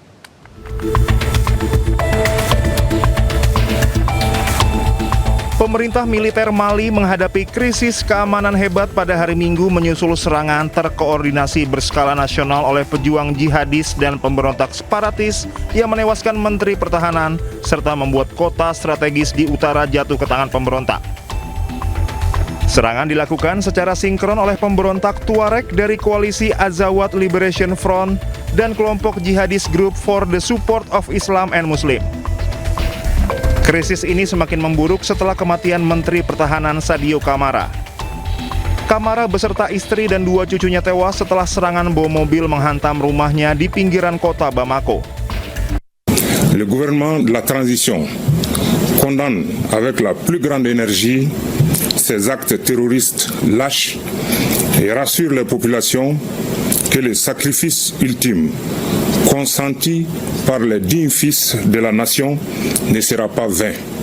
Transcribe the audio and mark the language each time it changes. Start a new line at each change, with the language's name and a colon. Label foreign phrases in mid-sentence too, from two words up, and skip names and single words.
Indonesian: Pemerintah militer Mali menghadapi krisis keamanan hebat pada hari Minggu menyusul serangan terkoordinasi berskala nasional oleh pejuang jihadis dan pemberontak separatis yang menewaskan Menteri Pertahanan serta membuat kota strategis di utara jatuh ke tangan pemberontak. Serangan dilakukan secara sinkron oleh pemberontak Tuareg dari koalisi Azawad Liberation Front dan kelompok jihadis Group for the Support of Islam and Muslim. Krisis ini semakin memburuk setelah kematian Menteri Pertahanan Sadio Kamara. Kamara beserta istri dan 2 cucunya tewas setelah serangan bom mobil menghantam rumahnya di pinggiran kota Bamako.
French: Le gouvernement de la transition condamne avec la plus grande énergie ces actes terroristes lâches et rassure les populations que le sacrifice ultime consenti par les dignes fils de la nation ne sera pas vain.